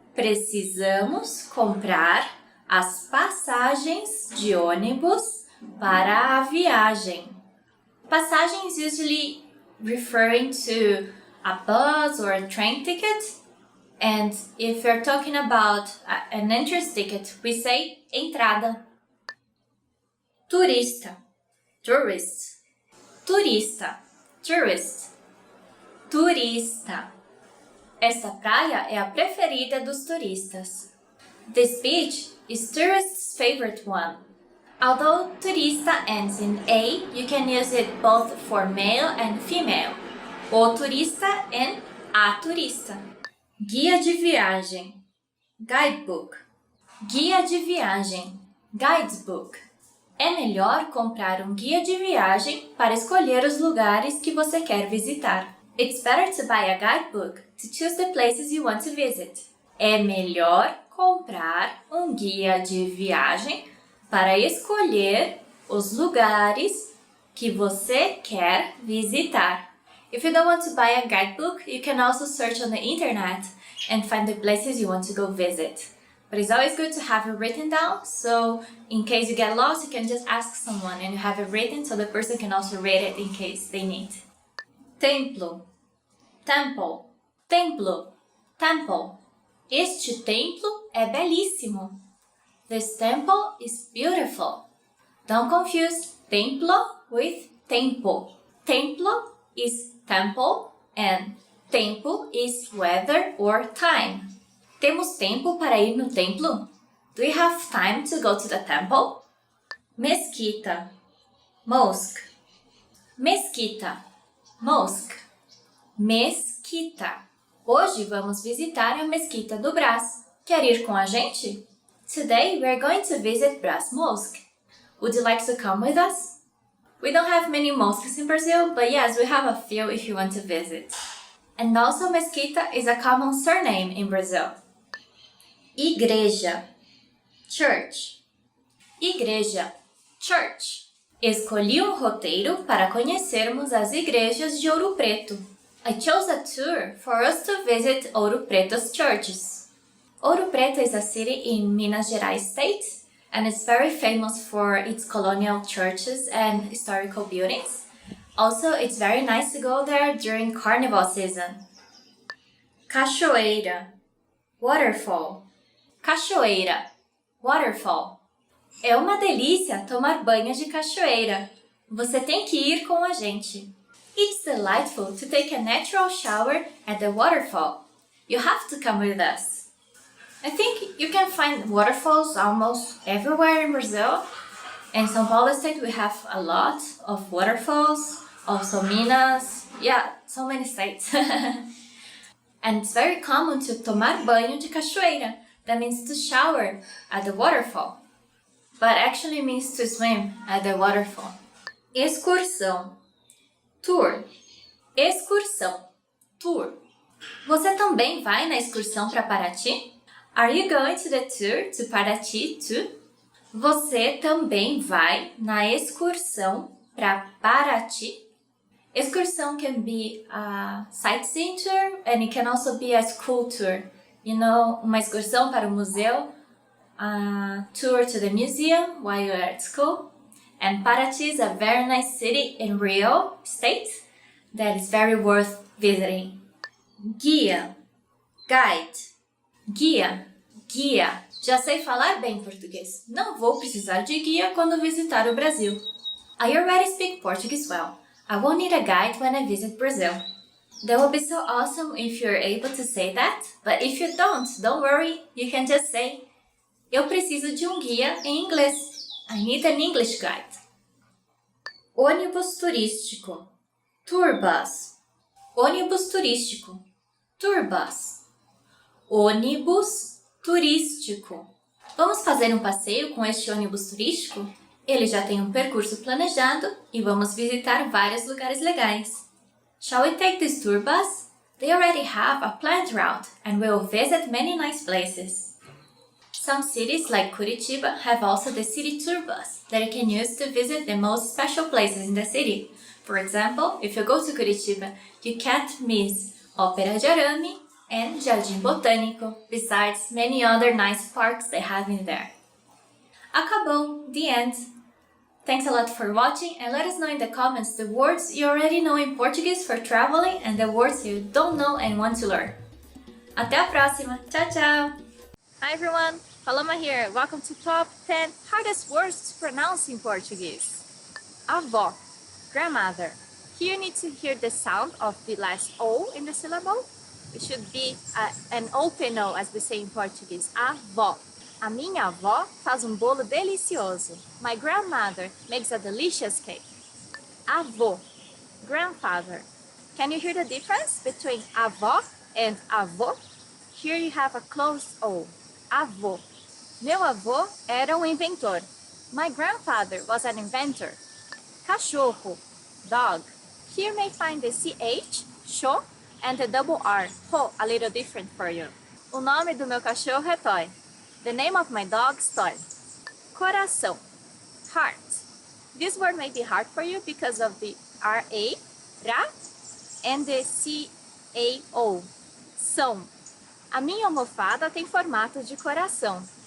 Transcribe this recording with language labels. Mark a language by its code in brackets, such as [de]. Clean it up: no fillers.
[pt] Precisamos comprar as passagens de ônibus para a viagem. [en] Passagens usually referring to a bus or a train ticket. And if you're talking about an entrance ticket, we say entrada. [pt] Turista. Tourist. Turista. Tourist. Turista. Esta praia é a preferida dos turistas. [en] This beach is tourists' favorite one. Although turista ends in A, you can use it both for male and female. [pt] O turista and a turista. Guia de viagem. Guidebook. Guia de viagem. Guidebook. É melhor comprar um guia de viagem para escolher os lugares que você quer visitar. [en] It's better to buy a guidebook to choose the places you want to visit. [pt] É melhor comprar um guia de viagem para escolher os lugares que você quer visitar. [en] If you don't want to buy a guidebook, you can also search on the internet and find the places you want to go visit. But it's always good to have it written down, so in case you get lost, you can just ask someone and you have it written so the person can also read it in case they need. [pt] Templo. Temple. Templo. Temple. Este templo é belíssimo. [en] This temple is beautiful. Don't confuse templo with tempo. Templo is temple and tempo is weather or time. [pt] Temos tempo para ir no templo? [en] Do we have time to go to the temple? [pt] Mesquita. Mosque. Mesquita. Mosque. Mesquita. Hoje vamos visitar a Mesquita do Brás. Quer ir com a gente? [en] Today we are going to visit Brás Mosque. Would you like to come with us? We don't have many mosques in Brazil, but yes, we have a few if you want to visit. And also Mesquita is a common surname in Brazil. [pt] Igreja. Church. Igreja. Church. Escolhi um roteiro para conhecermos as igrejas de Ouro Preto. [en] I chose a tour for us to visit Ouro Preto's churches. Ouro Preto is a city in Minas Gerais state, and it's very famous for its colonial churches and historical buildings. Also, it's very nice to go there during carnival season. [pt] Cachoeira. Waterfall. Cachoeira. Waterfall. É uma delícia tomar banho de cachoeira. Você tem que ir com a gente. [en] It's delightful to take a natural shower at the waterfall. You have to come with us. I think you can find waterfalls almost everywhere in Brazil. In São Paulo state we have a lot of waterfalls, also Minas, yeah, so many states. And it's very common to [pt] tomar banho de cachoeira. [en] That means to shower at the waterfall. But actually means to swim at the waterfall. [pt] Excursão. Tour. Excursão. Tour. Você também vai na excursão para Paraty? [en] Are you going to the tour to Paraty too? [pt] Você também vai na excursão para Paraty? [en] Excursão can be a sightseeing tour and it can also be a school tour. You know, [pt] uma excursão para o museu, [en] a tour to the museum while you're at school. And Paraty is a very nice city in Rio State that is very worth visiting. [pt] Guia. Guide. Guia. Guia. Já sei falar bem português. Não vou precisar de guia quando visitar o Brasil. [en] I already speak Portuguese well. I won't need a guide when I visit Brazil. That would be so awesome if you're able to say that, but if you don't worry, you can just say, [pt] eu preciso de um guia em inglês. [en] I need an English guide. [pt] Ônibus turístico. [en] Tour bus. [pt] Ônibus turístico. Tour bus. Ônibus turístico. Vamos fazer um passeio com este ônibus turístico? Ele já tem um percurso planejado e vamos visitar vários lugares legais. [en] Shall we take this tour bus? They already have a planned route and we'll visit many nice places. Some cities like Curitiba have also the city tour bus that you can use to visit the most special places in the city. For example, if you go to Curitiba, you can't miss Ópera de Arame and Jardim Botânico, besides many other nice parks they have in there. Acabou, the end. Thanks a lot for watching and let us know in the comments the words you already know in Portuguese for traveling and the words you don't know and want to learn. [pt] Até a próxima. Tchau, tchau. [en] Hi everyone, Paloma here. Welcome to Top 10 Hardest Words to Pronounce in Portuguese. Avó, grandmother. Here you need to hear the sound of the last O in the syllable. It should be an open O as we say in Portuguese. Avó. [pt] A minha avó faz bolo delicioso. [en] My grandmother makes a delicious cake. Avô, grandfather. Can you hear the difference between avó and avô? Here you have a closed O. Avô. [pt] Meu avô era inventor. [en] My grandfather was an inventor. Cachorro, dog. Here may find the CH, cho, and the double R, ho, a little different for you. [pt] O nome do meu cachorro é Toy. [en] The name of my dog is Toy. Coração, heart. This word may be hard for you because of the R-A, ra, and the C-A-O, são. [pt] A minha almofada tem formato de coração.